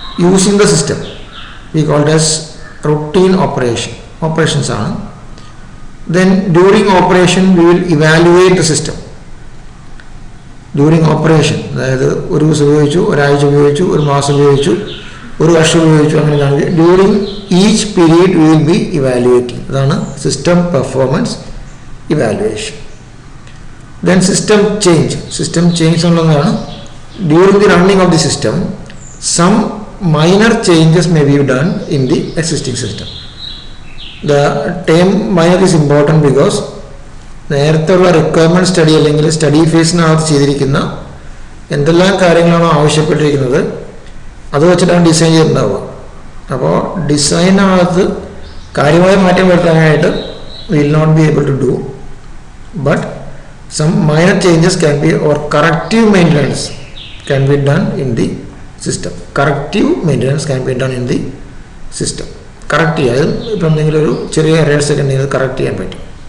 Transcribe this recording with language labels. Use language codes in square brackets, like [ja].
[en] Using the system we call it as routine operations ആണ്. Then during operation we will evaluate the system. [ml] During operation, അതായത് ഒരു ദിവസം ഉപയോഗിച്ചു, ഒരാഴ്ച ഉപയോഗിച്ചു, ഒരു മാസം ഉപയോഗിച്ചു, ഒരു വർഷം ഉപയോഗിച്ചു, അങ്ങനെയാണെങ്കിൽ [en] During each period we will be evaluating. [ml] അതാണ് system performance evaluation. [en] Then system change എന്നുള്ളതാണ് during the running of the system some minor changes may be done in the existing system. The term minor is important because [ml] നേരത്തെ ഉള്ള requirement study അല്ലെങ്കിൽ study ഫേസിനകത്ത് ചെയ്തിരിക്കുന്ന എന്തെല്ലാം കാര്യങ്ങളാണോ ആവശ്യപ്പെട്ടിരിക്കുന്നത് അത് വെച്ചിട്ടാണ് design ചെയ്തിട്ടുണ്ടാവുക. അപ്പോൾ ഡിസൈനകത്ത് കാര്യമായ മാറ്റം വരുത്താനായിട്ട് [en] Will not be able to do, but some minor changes can be or corrective maintenance can be done in the system. Corrective maintenance can be done in the system. [ml] Correct ചെയ്യുക, അത് ഇപ്പം എന്തെങ്കിലും ഒരു ചെറിയ errors ഒക്കെ ഉണ്ടെങ്കിൽ correct ചെയ്യാൻ പറ്റും.